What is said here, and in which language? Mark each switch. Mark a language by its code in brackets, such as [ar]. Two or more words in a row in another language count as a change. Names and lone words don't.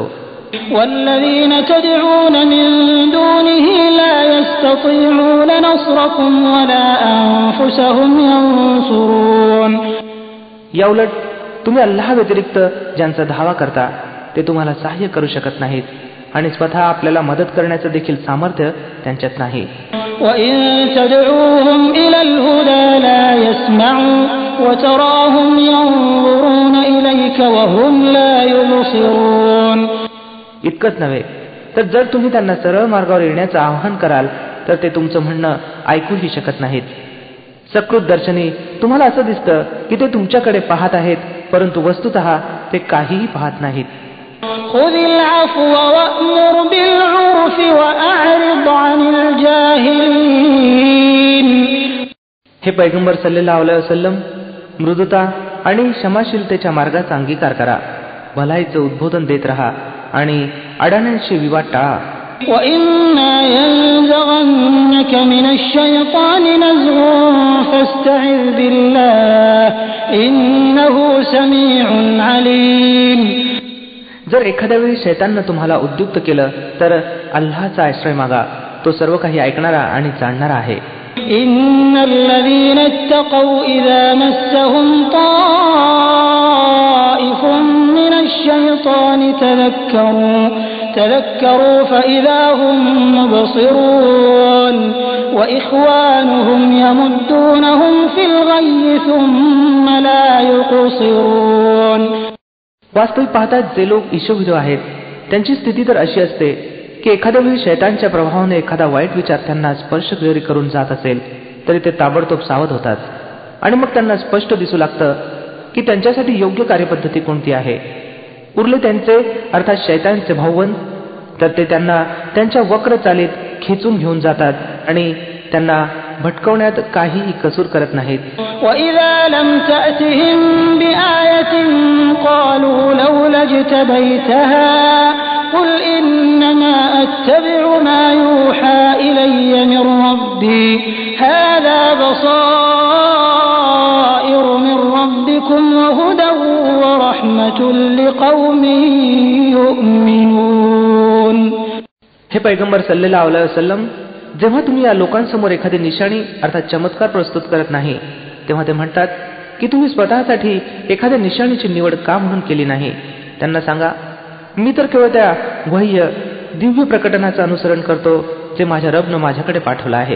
[ar] والذين تدعون من دونه لا يستطيعون نصركم ولا أنفسهم ينصرون. [mr] याउलट तुम्ही अल्लाह व्यतिरिक्त ज्यांचा धावा करता ते तुम्हाला सहाय्य करू शकत नाहीत आणि स्वतः आपल्याला मदत करण्याचं देखील सामर्थ्य त्यांच्यात नाही. [ar] وَإِن تَدْعُوهُمْ إِلَى الْهُدَى لَا يَسْمَعُوا وَتَرَاهُمْ يَنظُرُونَ إِلَيْكَ وَهُمْ لَا يُبْصِرُونَ. [mr] इतकंच नव्हे तर जर तुम्ही त्यांना सरळ मार्गावर येण्याचं आवाहन कराल तर ते तुमचं म्हणणं ऐकूही शकत नाहीत. सकृत दर्शनी तुम्हाला असं दिसतं की ते तुमच्याकडे पाहत आहेत, परंतु वस्तुतः ते काहीही पाहत नाहीत. [ar] خُذِ الْعَفْوَ وَأْمُرْ بِالْعُرْفِ وَأَعْرِضْ عَنِ الْجَاهِلِينَ. [mr] हे पैगंबर [ar] صلى الله عليه وسلم, [mr] मृदुता आणि क्षमाशीलतेच्या मार्गाचा अंगीकार करा, भलाईचं उद्बोधन देत राहा आणि अडाण्यांशी विवाद टाळा. [ar] وَإِمَّا يَنزَغَنَّكَ مِنَ الشَّيْطَانِ نَزْغٌ فَاسْتَعِذْ بِاللَّهِ إِنَّهُ سَمِيعٌ عَلِيمٌ. [mr] जर एखाद्या वेळी शैताननं तुम्हाला उद्युक्त केलं तर अल्लाहचा आश्रय मागा, तो सर्व काही ऐकणारा आणि जाणणारा आहे. [ar] إِنَّ الَّذِينَ اتَّقَوْا إِذَا مَسَّهُمْ طَائِفٌ مِّنَ الشَّيْطَانِ تذكروا فإذا هم مبصرون وإخوانهم يمدونهم في الغي ثم لا يقصرون. [mr] वास्तविक पाहता जे लोक ईशोविधो आहेत त्यांची स्थिती तर अशी असते की एखाद्या वेळी शैतानच्या प्रभावाने एखादा वाईट विचार त्यांना स्पर्श जरी करून जात असेल तरी ते ताबडतोब सावध होतात आणि मग त्यांना स्पष्ट दिसू लागतं की त्यांच्यासाठी योग्य कार्यपद्धती कोणती आहे. उरले त्यांचे अर्थात शैतानचे भाऊबंद तर ते त्यांना त्यांच्या वक्र चालीत खेचून घेऊन जातात आणि त्यांना भटकवण्यात काहीही कसूर करत नाहीत. [ar] وَإِذَا لَمْ تَأْتِهِمْ بِآيَةٍ قَالُوا لَوْلَا اجْتَبَيْتَهَا قُلْ إِنَّمَا أَتَّبِعُ مَا يُوحَى إِلَيَّ مِنْ رَبِّي هَذَا بَصَائِرُ مِنْ رَبِّكُمْ وَهُدًى وَرَحْمَةٌ لِقَوْمٍ يُؤْمِنُونَ. [mr] हे पैगंबर [ar] صلى الله عليه وسلم, [mr] जेव्हा तुम्ही या लोकांसमोर एखादी निशाणी अर्थात चमत्कार प्रस्तुत करत नाही तेव्हा ते म्हणतात की तुम्ही स्वतःसाठी एखाद्या निशाणीची निवड का म्हणून केली नाही. त्यांना सांगा, मी तर केवळ त्या वह्य दिव्य प्रकटनाचं अनुसरण करतो जे माझ्या रबनं माझ्याकडे पाठवलं आहे.